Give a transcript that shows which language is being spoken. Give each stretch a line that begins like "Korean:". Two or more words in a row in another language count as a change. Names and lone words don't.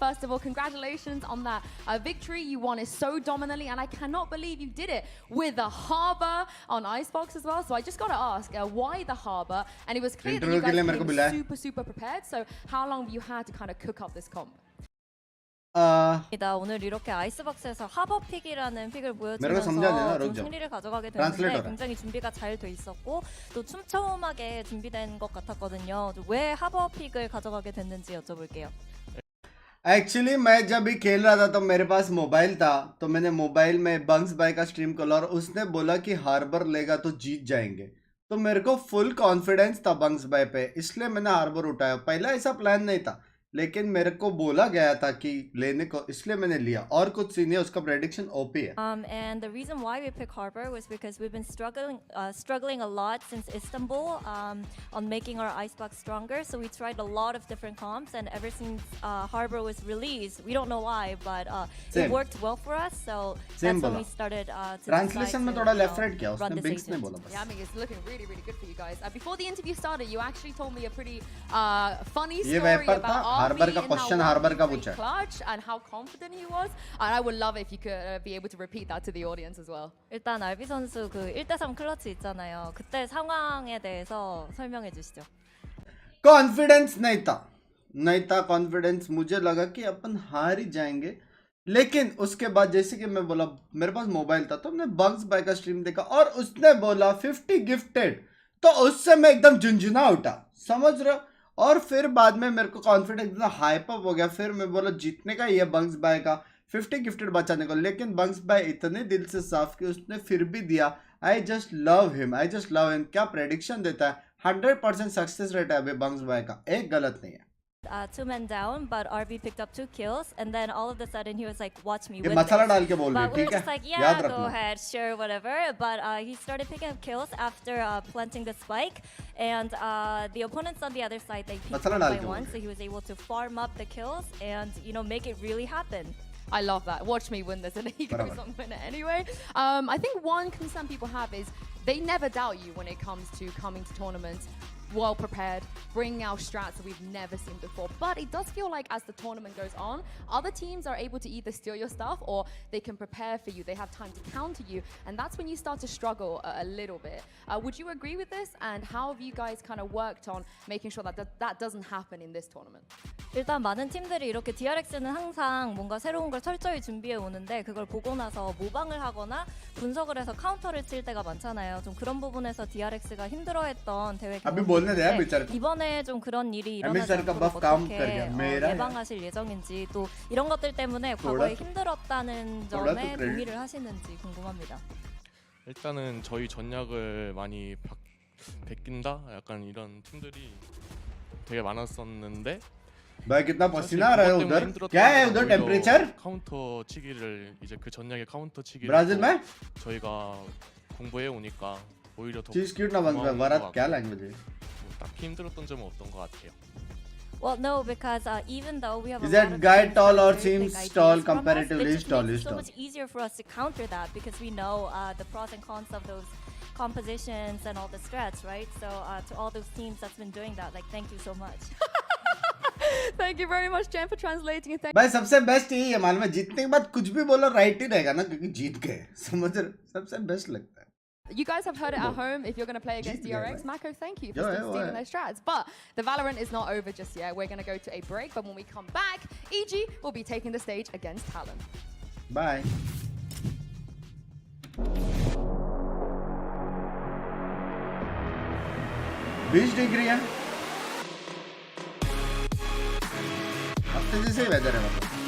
English: First of all, congratulations on that victory. You won it so dominantly, and I cannot believe you did it with a Harbor on Icebox as well. So I just got to ask, why the Harbor? And it was clear that you guys came super prepared. So how long have you had to kind of cook up this comp?
Korean: 오늘 이렇게 아이스박스에서 하버픽이라는 픽을 보여주면서 좀 승리를 가져가게 됐는데 굉장히 준비가 잘 돼 있었고 또 촘촘하게 준비된 것 같았거든요. 왜 하버픽을 가져가게 됐는지 여쭤볼게요.
Hindi: एक्चुअली मैं जब भी खेल रहा था तो मेरे पास मोबाइल था, तो मैंने मोबाइल में बंक्स भाई का स्ट्रीम खोला और उसने बोला कि हार्बर लेगा तो जीत जाएंगे, तो मेरे को
English: full confidence
Hindi: था बंक्स भाई पे, इसलिए मैंने हार्बर उठाया। पहला ऐसा प्लान नहीं था, लेकिन मेरे को बोला गया था कि लेने को, इसलिए मैंने लिया। और कुछ सीन है, उसका
English: prediction OP
Hindi: है।
English: And the reason why we picked Harbor was because we've been struggling a lot since Istanbul on making our icebox stronger. So we tried a lot of different comps, and ever since Harbor was released, we don't know why, but it worked well for us. So that's when we started to
Hindi: Translation में थोड़ा
English: left right
Hindi: किया, उसने Binks ने बोला बस।
English: Yeah, I mean it's looking really good for you guys. Before the interview started, you actually told me a pretty funny story about
Hindi: हार्बर का क्वेश्चन हार्बर का पूछा
English: clutch and how confident he was, and I would love if you could be able to repeat that to the audience as well.
Korean: 일단 알비 선수 그 1대3 클러치 있잖아요. 그때 상황에 대해서 설명해 주시죠.
Hindi: कॉन्फिडेंस नहीं था कॉन्फिडेंस। मुझे लगा कि अपन हार ही जाएंगे, लेकिन उसके बाद जैसे कि मैं बोला मेरे पास मोबाइल था, तो हमने बंक्स भाई का स्ट्रीम देखा और उसने बोला 50 गिफ्टेड, तो उससे मैं एकदम झुंझुना उठा, समझ रहे हो। और फिर बाद में मेरे को कॉन्फिडेंस इतना
English: hype up
Hindi: हो गया, फिर मैं बोला जीतने का ये बंक्स भाई का 50 गिफ्टेड बचाने को, लेकिन बंक्स भाई इतने दिल से साफ कि उसने फिर भी दिया।
English: I just love him.
Hindi: क्या प्रेडिक्शन देता है, 100%
English: success rate
Hindi: है अभी बंक्स भाई का, एक गलत नहीं है।
English: 2 men down, but RB picked up 2 kills, and then all of a sudden he was like, "Watch me win."
Hindi: मसाला डाल के बोल रही, ठीक है?
English: we were just like, "Yeah, go ahead, sure, whatever." But he started picking up kills after planting the spike, and the opponents on the other side they peaked 1 by 1, so he was able to farm up the kills and make it really happen. I love that. Watch me win this, and he goes on win it anyway. I think one concern people have is they never doubt you when it comes to coming to tournaments. Well prepared, bringing out strats that we've never seen before. But it does feel like as the tournament goes on, other teams are able to either steal your stuff or they can prepare for you. They have time to counter you, and that's when you start to struggle a little bit. Would you agree with this? And how have you guys kind of worked on making sure that that doesn't happen in this tournament?
Korean: 일단 많은 팀들이 이렇게 DRX는 항상 뭔가 새로운 걸 철저히 준비해 오는데 그걸 보고 나서 모방을 하거나 분석을 해서 카운터를 칠 때가 많잖아요. 좀 그런 부분에서 DRX가 힘들어했던 대회 경험인데 이번에 좀 그런 일이 일어나지 않도록 어떻게 예방하실 예정인지, 또 이런 것들 때문에 과거에 힘들었다는 점에 동의를 하시는지 궁금합니다. 일단은 저희 전략을 많이 베낀다? 약간 이런 팀들이 되게 많았었는데
Hindi: भाई कितना पसीना आ रहा है उधर, क्या है उधर टेम्परेचर?
Korean: 카운터 치기를 이제 그 전략의 카운터 치기를
Hindi: ब्राजील में
Korean: 저희가 공부해 오니까 오히려 더
Hindi: चीज क्यूट ना बन गया। वरात क्या लैंग्वेज है?
Korean: 딱히 힘들었던 점은 없던 것 같아요.
English: Well, no, because even though we have is that guy tall or seems tall comparatively? It's so much easier for us to counter that because we know the pros and cons of those compositions and all the strats, right? So to all those teams that's been doing that, like, thank you so much. Thank you very much, Jen, for translating it.
Hindi: भाई सबसे बेस्ट यही है, मालूम है जीतने के बाद कुछ भी बोलो राइट ही रहेगा ना, क्योंकि जीत गए, समझ रहे? सबसे बेस्ट लगता है।
English: You guys have heard it at home. If you're going to play against DRX, Mako, thank you for stealing those strats. But the Valorant is not over just yet. We're going to go to a break, but when we come back, EG will be taking the stage against Talon. Bye.
Hindi: 20 डिग्री है, हफ्ते जैसे ही वेदर है मतलब।